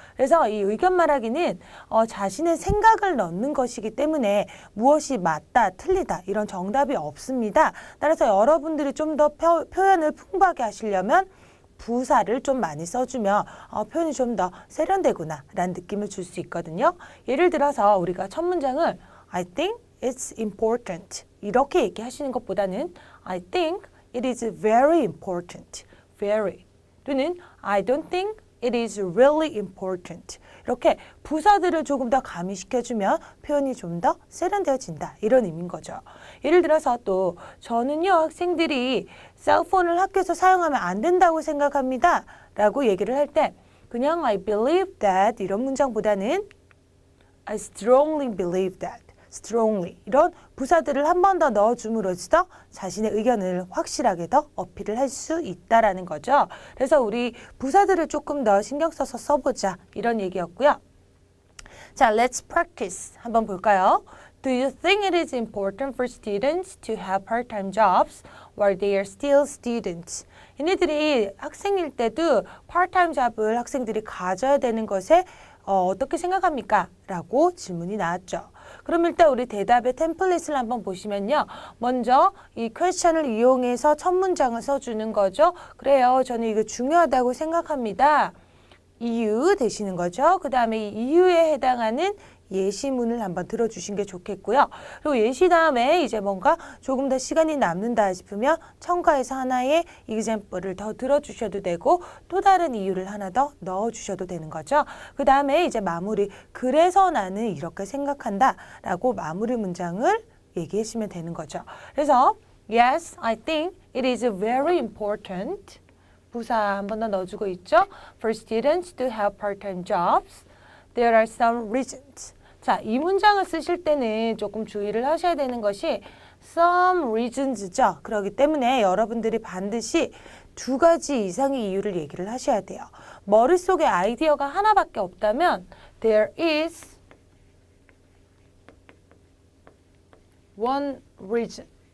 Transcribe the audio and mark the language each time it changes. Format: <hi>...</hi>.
<ko>그래서 이 의견 말하기는 자신의 생각을 넣는 것이기 때문에 무엇이 맞다, 틀리다 이런 정답이 없습니다. 따라서 여러분들이 좀 더 표현을 풍부하게 하시려면 부사를 좀 많이 써주면 표현이 좀 더 세련되구나 라는 느낌을 줄 수 있거든요. 예를 들어서 우리가 첫 문장을</ko> <en>I think it's important</en> <ko>이렇게 얘기하시는 것보다는</ko> <en>I think it is very important. very</en> <ko>또는</ko> <en>I don't think it is really important.</en> <ko>이렇게 부사들을 조금 더 가미시켜주면 표현이 좀 더 세련되어진다. 이런 의미인 거죠. 예를 들어서 또 저는요 학생들이 셀폰을 학교에서 사용하면 안 된다고 생각합니다. 라고 얘기를 할 때 그냥</ko> <en>I believe that</en> <ko>이런 문장보다는</ko> <en>I strongly believe that.</en> <ko>strongly 이런 부사들을 한 번 더 넣어줌으로써 자신의 의견을 확실하게 더 어필을 할 수 있다라는 거죠. 그래서 우리 부사들을 조금 더 신경 써서 써보자 이런 얘기였고요. 자,</ko> <en>let's practice</en> <ko>한번 볼까요?</ko> <en>Do you think it is important for students to have part-time jobs while they are still students?</en> <ko>얘네들이 학생일 때도 part-time job을 학생들이 가져야 되는 것에 어떻게 생각합니까? 라고 질문이 나왔죠. 그럼 일단 우리 대답의 템플릿을 한번 보시면요. 먼저 이 퀘스천을 이용해서 첫 문장을 써주는 거죠. 그래요. 저는 이거 중요하다고 생각합니다. 이유 되시는 거죠. 그 다음에 이 이유에 해당하는 예시문을 한번 들어주신 게 좋겠고요. 그리고 예시 다음에 이제 뭔가 조금 더 시간이 남는다 싶으면 첨가해서 하나의 example을 더 들어주셔도 되고 또 다른 이유를 하나 더 넣어주셔도 되는 거죠. 그 다음에 이제 마무리 그래서 나는 이렇게 생각한다 라고 마무리 문장을 얘기하시면 되는 거죠. 그래서</ko> <en>Yes, I think it is very important</en> <ko>부사 한 번 더 넣어주고 있죠.</ko> <en>For students to have part-time jobs. There are some reasons.</en> <ko>자, 이 문장을 쓰실 때는 조금 주의를 하셔야 되는 것이</ko> <en>some reasons</en> <ko>죠. 그렇기 때문에 여러분들이 반드시 2가지 이상의 이유를 얘기를 하셔야 돼요. 머릿속에 아이디어가 하나밖에 없다면</ko> <en>there is one reason.</en>